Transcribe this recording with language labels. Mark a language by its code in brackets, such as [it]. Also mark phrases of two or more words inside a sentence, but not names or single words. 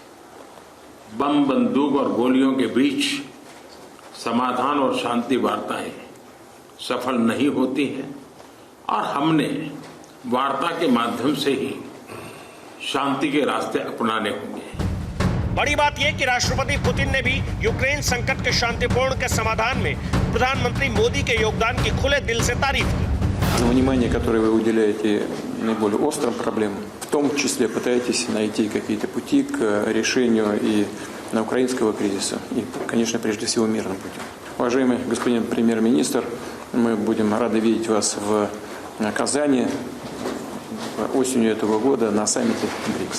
[hi] बम, बंदूक और गोलियों के बीच समाधान और शांति वार्ताएं सफल नहीं होती हैं और हमने वार्ता के माध्यम से ही शांति के रास्ते अपनाने होंगे। बड़ी बात यह कि राष्ट्रपति पुतिन ने भी यूक्रेन संकट के शांतिपूर्ण के समाधान में प्रधानमंत्री मोदी के योगदान की खुले दिल से तारीफ की। [ru] Внимание, которое вы уделяете наиболее острым проблемам, в том числе пытаетесь найти какие-то пути к решению и украинского кризиса, и, конечно, прежде всего мирным путем. Уважаемый господин премьер-министр, мы будем рады видеть вас в Казани осенью этого года на саммите БРИКС.